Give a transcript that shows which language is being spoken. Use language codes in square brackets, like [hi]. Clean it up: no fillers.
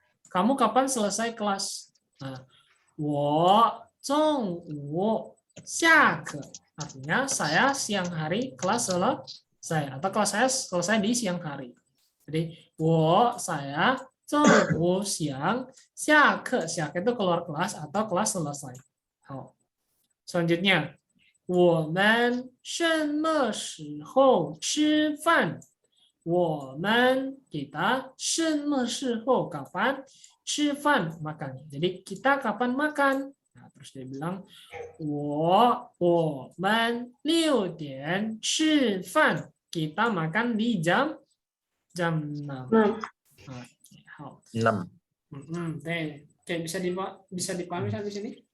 [id] Kamu kapan selesai kelas? Nah, [zh] 我中午下课. [id] Artinya saya siang hari kelas selesai, atau kelas saya selesai di siang hari. Jadi, saya [zh] 中午 [id] siang, [zh] 下课 [id] itu keluar kelas atau kelas selesai. Selanjutnya, [zh] 我们什么时候吃饭? 我们 [id] kita [zh] 什么时候 [id] kapan [zh] 吃饭 [id] makan. Jadi kita kapan makan? Nah, terus dia bilang [zh] 我们6点吃饭. [id] Kita makan di jam 6. Oke, 6. Oke, bisa dipahami sampai sini?